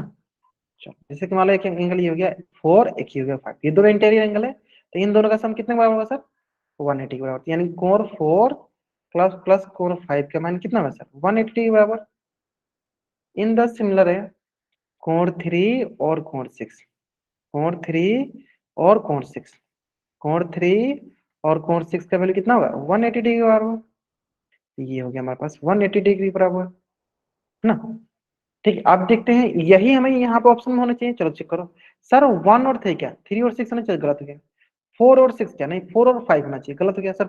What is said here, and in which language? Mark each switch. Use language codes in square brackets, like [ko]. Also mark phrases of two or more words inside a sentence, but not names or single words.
[hi] चलो जैसे कि मान लो एक एंगल ये हो गया 4, एक ये हो गया 5, ये दोनों इंटीरियर एंगल है, तो इन दोनों का सम कितने बराबर होगा सर? 180 के बराबर, यानी कोण 4 प्लस प्लस कोण 5 का मान कितना होगा सर? 180 के बराबर। [en] in the similar [hi] है कोण 3 और कोण 6, कोण 3 और कोण 6, कोण 3 और कोण 6 का वैल्यू कितना होगा? 180 डिग्री बराबर। तो ये हो गया हमारे पास 180 डिग्री बराबर, है ना। ठीक है, अब देखते हैं यही हमें यहाँ पे ऑप्शन में होना चाहिए, चलो चेक करो। सर 1 और 3 क्या? 3 और 6 होना चाहिए, गलत हो गया। 4 और 6 क्या? नहीं 4 और 5 होना चाहिए, गलत हो गया सर।